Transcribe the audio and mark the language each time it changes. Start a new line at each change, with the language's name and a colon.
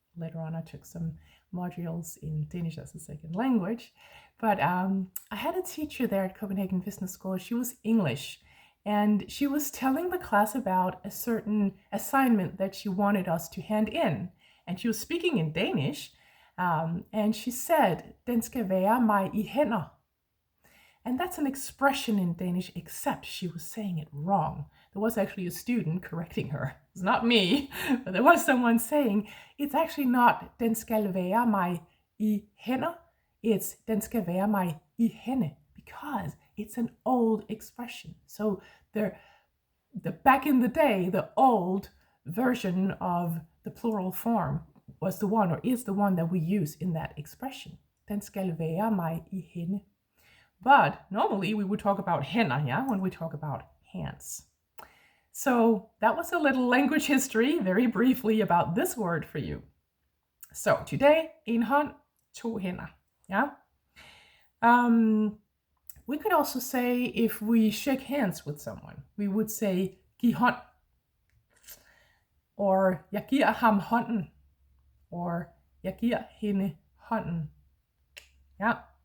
English: Later on, I took some modules in Danish as a second language. But I had a teacher there at Copenhagen Business School. She was English. And she was telling the class about a certain assignment that she wanted us to hand in. And she was speaking in Danish. And she said,
Danish: den skal være mig i hænder.
English: And that's an expression in Danish, except she was saying it wrong. There was actually a student correcting her. It's not me, but there was someone saying, it's actually not,
Danish: den skal være mig i hænder.
English: It's,
Danish: den skal være mig i hende,
English: because it's an old expression. So the back in the day, the old version of the plural form was the one, or is the one, that we use in that expression.
Danish: Den skal være mig i hende.
English: But normally we would talk about hænder, yeah, when we talk about hands. So that was a little language history, very briefly, about this word for you. So today,
Danish: en hånd, to hænder,
English: yeah. We could also say, if we shake hands with someone, we would say,
Danish: giv hånd,
English: or
Danish: jeg giver ham hånden,
English: or
Danish: jeg giver hende hånden.
English: Yeah.